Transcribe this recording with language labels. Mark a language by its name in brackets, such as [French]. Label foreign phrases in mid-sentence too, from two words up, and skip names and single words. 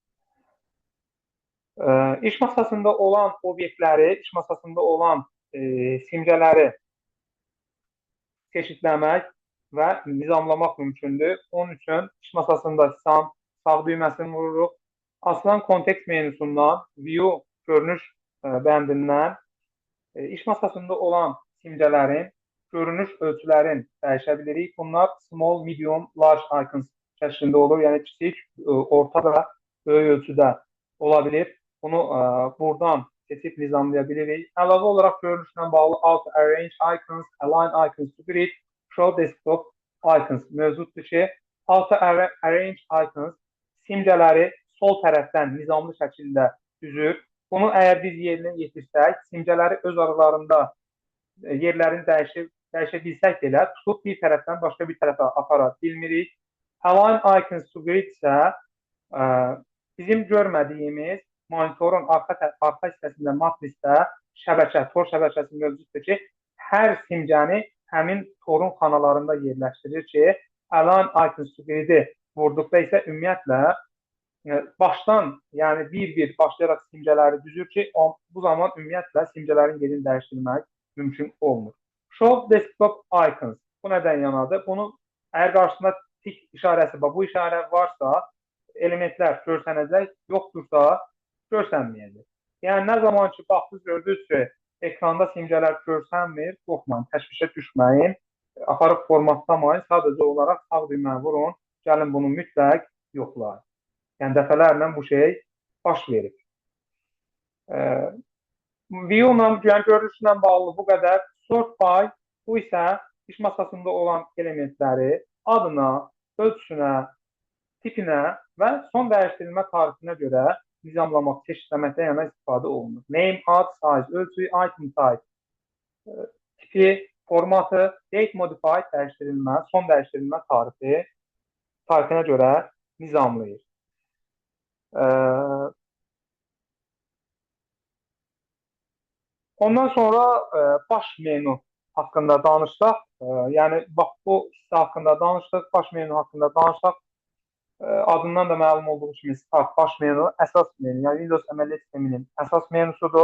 [Azerbaijani] İş masasında olan obyektləri, iş masasında olan simgələri çeşidləmək və nizamlamaq mümkündür. Onun üçün iş masasında sağ düyməsini vururuq. Asılan kontekst menusundan View görünüş bəndindən iş masasında olan simgələrin görünüş ölçülərini dəyişə bilirik. [English] Bunlar small, medium, large icons [Azerbaijani] şəklində olur. Yəni kiçik, orta və böyük ölçüdə ola bilir. Bunu buradan seçib nizamlaya bilirik. Əlavə olaraq görünüşlə bağlı [English] Alt Arrange Icons, Align Icons to Grid, Show Desktop Icons [Azerbaijani] mövcuddur ki, [English] Alt Arrange Icons [Azerbaijani] simgələri sol tərəfdən nizamlı şəkildə düzür. Bunu əgər biz yerinə yetirsək, simgələri öz aralarında yerlərini dəyişə bilsək belə, tutub bir tərəfdən başqa bir tərəfə apara bilmirik. [English] Align icons to grid [Azerbaijani] isə bizim görmədiyimiz monitorun arxa hissəsində matrisdə şəbəkə, tor şəbəkəsi mövcuddur ki, hər simgəni həmin torun xanalarında yerləşdirir ki, [English] align icons to grid- [Azerbaijani] i vurduqda isə ümumiyyətlə başdan, yəni bir-bir başlayaraq simgələri düzür ki, bu zaman ümumiyyətlə simgələrin yerini dəyişdirmək mümkün olmur. [English] Show desktop icons. [Azerbaijani] Bu nədən yanadır? Bunu əgər qarşısında tik işarəsi, bu işarə varsa, elementlər görsənəcək, yoxdursa görsənməyəcək. Yəni nə zaman ki, baxdınız, gördünüz ki, ekranda simgələr görsənmir, qorxmayın, təşvişə düşməyin, aparıb formatlamayın, sadəcə olaraq sağ düyməni vurun, gəlin bunu mütləq yoxlayın. Yəni dəfələrlə bu şey baş verir. View-la, yəni görünüşlə bağlı bu qədər. [English] Sort by, [Azerbaijani] bu isə iş masasında olan elementləri adına, ölçüsünə, tipinə və son dəyişdirilmə tarifinə görə nizamlamaq, çeşidləməkdən yana istifadə olunur. [English] Name, ad, size, ölçü, item type, [Azerbaijani] tipi, formatı, [English] date modified [Azerbaijani] dəyişdirilmə, son dəyişdirilmə tarifinə görə nizamlayır. Ondan sonra baş menu haqqında danışsaq, yəni bax bu hissə haqqında danışdıq, baş menu haqqında danışsaq, adından da məlum olduğu kimi start, baş menu, əsas menu, yəni Windows əməliyyat sisteminin əsas menusudur.